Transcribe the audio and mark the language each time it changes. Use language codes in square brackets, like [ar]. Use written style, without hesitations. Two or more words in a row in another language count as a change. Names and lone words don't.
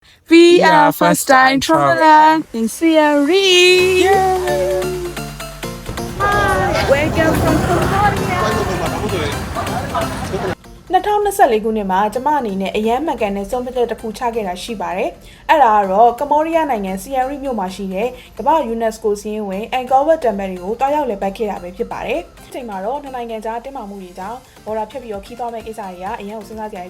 [en] We are first time traveler in Sierra. Hi, welcome from Cambodia. [my] 2024 ခုနှစ်မှာကျမအနေနဲ့အရန်မှန်ကန်တဲ့ဆုံးဖြတ်ချက်တစ်ခုချခဲ့တာရှိပါတယ်။အဲ့ဒါကတော့ကမ္ဘောဒီးယားနိုင်ငံစီယာရီမြို့မှာရှိတဲ့ကမ္ဘာယူနက်စကိုစီးရင်ဝင်အန်ကောဝတ်တမ် ပယ်တွေကိုတွားရောက်လည်ပတ်ခဲ့တာပဲဖြစ်ပါတယ်။ဒီချိန်မှာတော့နှစ်နိုင်ငံကြားတင်းမာမှုတွေကြောင့်ဘော်ဒါဖြတ်ပြီးတော့ခီးသွားမဲ့ကိစ္စတွေကအရန်ကိုစဉ်းစားကြရ